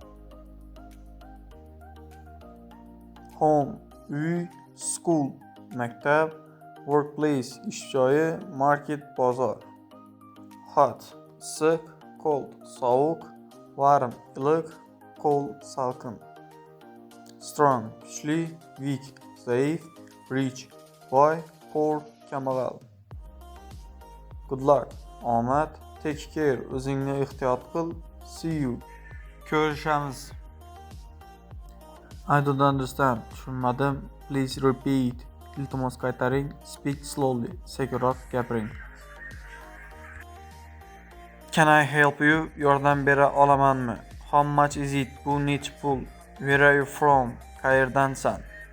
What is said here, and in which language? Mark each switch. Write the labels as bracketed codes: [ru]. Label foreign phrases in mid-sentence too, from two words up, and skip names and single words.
[uz] Home, uy, school, maktab, workplace, ish joyi, market, bozor. [en] Hot, issiq, cold, sovuq, warm, iliq, cold, salqin. Strong, kuchli, weak, zaif, rich, boy, poor, kambag'al. Good luck, omad, take care, [uz] o'zingni ehtiyot qil, [en] see you, ko'rishamiz. I don't understand, tushunmadim, please repeat, [uz] iltimos qaytaring, [en] speak slowly, [uz] sekinroq gapiring. [en] Can I help you? [uz] Yordam bera olamanmi? [en] How much is it? [uz] Bu necha pul? [en] Where are you from? Qayerdansan?